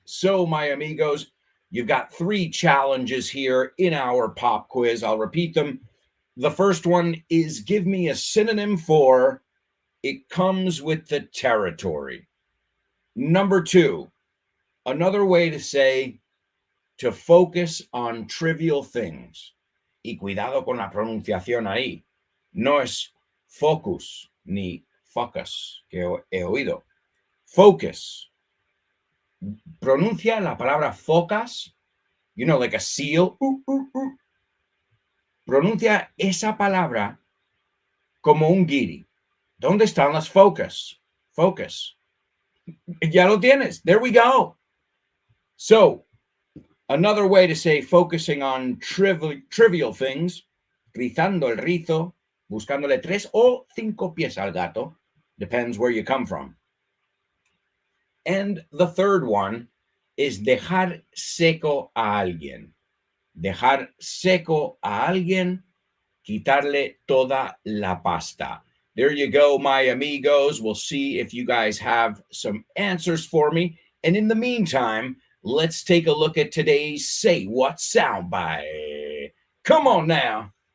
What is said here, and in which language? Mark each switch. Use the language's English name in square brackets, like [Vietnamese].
[English] So, my amigos, you've got three challenges here in our pop quiz. I'll repeat them. The first one is give me a synonym for it comes with the territory. Number two, another way to say to focus on trivial things. [Spanish] Y cuidado con la pronunciación ahí. No es focus ni focus, que he oído. Focus. Pronuncia la palabra [English] focus, you know, like a seal. [Spanish] Pronuncia esa palabra como un guiri. ¿Dónde están las focus? Focus. Ya lo tienes. [English] There we go. So, another way to say focusing on trivial things, [Spanish] rizando el rizo, buscándole 3 o 5 pies al gato, [English] depends where you come from. And the third one is [Spanish] dejar seco a alguien. Dejar seco a alguien, quitarle toda la pasta. [English] There you go, my amigos. We'll see if you guys have some answers for me. And in the meantime, let's take a look at today's Say What soundbite. Come on now.